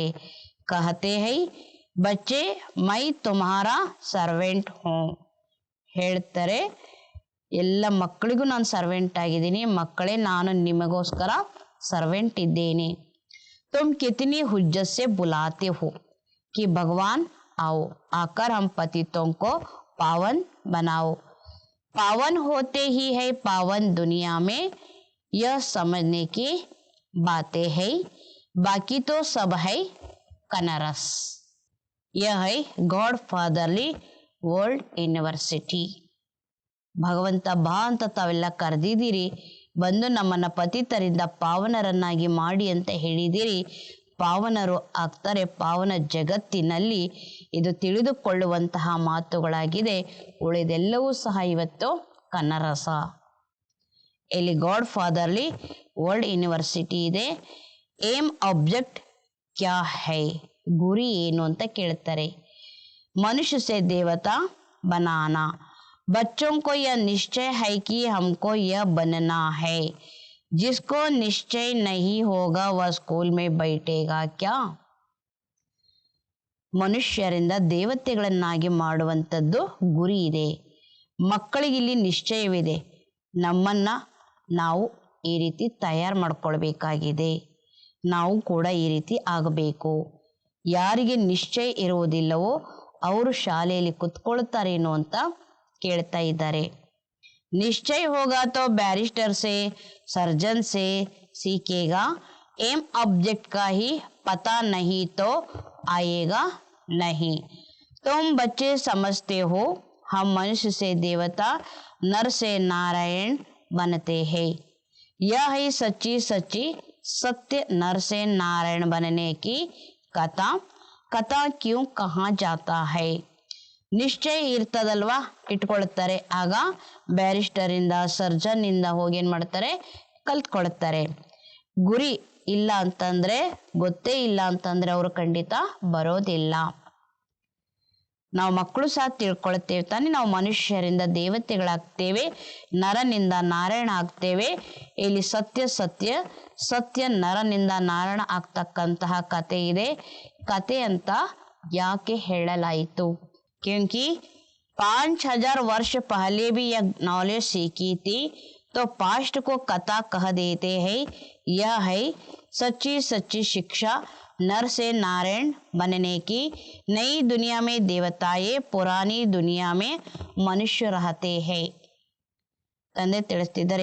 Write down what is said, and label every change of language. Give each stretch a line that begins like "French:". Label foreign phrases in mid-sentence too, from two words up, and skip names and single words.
Hindi: कहते है बच्चे मैं तुम्हारा सर्वेंट हूँ.
Kannada: ಹೇಳ್ತಾರೆ ಎಲ್ಲ ಮಕ್ಕಳಿಗೂ ನಾನು ಸರ್ವೆಂಟ್ ಆಗಿದ್ದೀನಿ, ಮಕ್ಕಳೇ ನಾನು ನಿಮಗೋಸ್ಕರ ಸರ್ವೆಂಟ್ ಇದ್ದೇನೆ.
Hindi: तुम कितनी हुज्जत से बुलाते हो कि भगवान आओ, आकर हम पतितों को पावन बनाओ. पावन होते ही है पावन दुनिया में, यह समझने की बातें है. बाकी तो सब है कनरस. यह है
English: God Fatherly World University.
Kannada: ಭಗವಂತ ಬಾ ಅಂತ ತಾವೆಲ್ಲ ಕರೆದಿದ್ದೀರಿ, ಬಂದು ನಮ್ಮನ್ನ ಪತಿತರಿಂದ ಪಾವನರನ್ನಾಗಿ ಮಾಡಿ ಅಂತ ಹೇಳಿದಿರಿ. ಪಾವನರು ಆಗ್ತಾರೆ ಪಾವನ ಜಗತ್ತಿನಲ್ಲಿ. ಇದು ತಿಳಿದುಕೊಳ್ಳುವಂತಹ ಮಾತುಗಳಾಗಿದೆ. ಉಳಿದೆಲ್ಲವೂ ಸಹ ಇವತ್ತು ಕನ್ನರಸ. ಇಲ್ಲಿ
English: God Fatherly World University
Kannada: ಇದೆ.
English: aim object
Hindi: क्या है,
Kannada: ಗುರಿ ಏನು ಅಂತ ಕೇಳ್ತಾರೆ.
Hindi: मनुष्य से देवता बनाना. बच्चों को यह निश्चय है कि हमको यह बनना है. जिसको निश्चय नहीं होगा वह स्कूल में बैठेगा क्या.
Kannada: ಮನುಷ್ಯರಿಂದ ದೇವತೆಗಳನ್ನಾಗಿ ಮಾಡುವಂಥದ್ದು ಗುರಿ ಇದೆ. ಮಕ್ಕಳಿಗಿಲ್ಲಿ ನಿಶ್ಚಯವಿದೆ, ನಮ್ಮನ್ನ ನಾವು ಈ ರೀತಿ ತಯಾರು ಮಾಡ್ಕೊಳ್ಬೇಕಾಗಿದೆ, ನಾವು ಕೂಡ ಈ ರೀತಿ ಆಗಬೇಕು. ಯಾರಿಗೆ ನಿಶ್ಚಯ ಇರುವುದಿಲ್ಲವೋ ಅವರು ಶಾಲೆಯಲ್ಲಿ ಕುತ್ಕೊಳ್ತಾರೇನೋ ಅಂತ ಕೇಳ್ತಾ ಇದ್ದಾರೆ.
Hindi: निश्चय होगा तो बैरिस्टर से सर्जन से सीखेगा.
English: aim object
Hindi: का ही पता नहीं तो आएगा नहीं. तुम बच्चे समझते हो हम मनुष्य से देवता नर से नारायण बनते हैं. यह है सच्ची सच्ची सत्य नर से नारायण बनने की कथा. कथा क्यों कहा जाता है.
Kannada: ನಿಶ್ಚಯ ಇರ್ತದಲ್ವಾ, ಇಟ್ಕೊಳ್ತಾರೆ. ಆಗ ಬ್ಯಾರಿಸ್ಟರ್ ಇಂದ ಸರ್ಜನ್ ಇಂದ ಹೋಗಿ ಏನ್ ಮಾಡ್ತಾರೆ, ಕಲ್ತ್ಕೊಳ್ತಾರೆ. ಗುರಿ ಇಲ್ಲ ಅಂತಂದ್ರೆ, ಗೊತ್ತೇ ಇಲ್ಲ ಅಂತಂದ್ರೆ ಅವರು ಖಂಡಿತ ಬರೋದಿಲ್ಲ. ನಾವು ಮಕ್ಕಳು ಸಹ ತಿಳ್ಕೊಳ್ತೇವೆ ತಾನೆ, ನಾವು ಮನುಷ್ಯರಿಂದ ದೇವತೆಗಳಾಗ್ತೇವೆ, ನರನಿಂದ ನಾರಾಯಣ ಆಗ್ತೇವೆ. ಇಲ್ಲಿ ಸತ್ಯ ಸತ್ಯ ಸತ್ಯ ನರನಿಂದ ನಾರಾಯಣ ಆಗ್ತಕ್ಕಂತಹ ಕತೆ ಇದೆ. ಕತೆ ಅಂತ ಯಾಕೆ ಹೇಳಲಾಯಿತು?
Hindi: क्योंकि 5000 वर्ष पहले भी यह नॉलेज सीखी थी, तो पास्ट को कथा कह देते हैं। यह है सच्ची सच्ची शिक्षा नर से नारायण बनने की। नई दुनिया में देवताएं, पुरानी दुनिया में मनुष्य रहते हैं
Kannada: ತಂದೆ ತಿಳಿಸ್ತಿದ್ದಾರೆ.